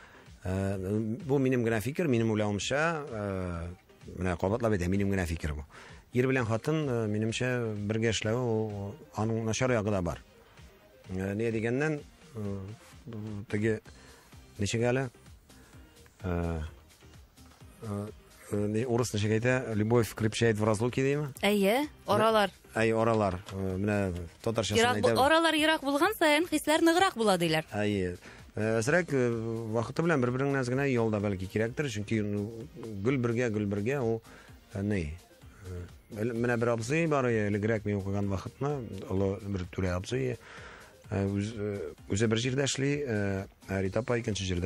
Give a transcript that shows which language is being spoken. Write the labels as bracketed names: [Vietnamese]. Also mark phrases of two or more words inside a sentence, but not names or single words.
[Tatar] Бу минем генә фикер, минем уйлавымча, менә кабатлап әйтәм, минем генә фикер бу. Ир белән хатын, минемчә, бергә эшләү, аның начар ягы да бар. Не дигәннән, теге ничек әле? Урыс ничек әйтә? [Russian] Любовь крепчает в разлуке дийме? [Tatar] Әйе, аралар. Аралар. Менә татарчасын әйтә. Аралар ерак булган саен хисләр ныграк була диләр. Әйе. Сирәк вакыты белән бер-береңне генә ялда бәлки кирәктер, чөнки гөл бергә ул ни? Менә бер абзый бар, элегрәк мин укыган вакытны, олы бер түрә абзый, үзе бер җирдә эшли, Рита апа икенче җирдә.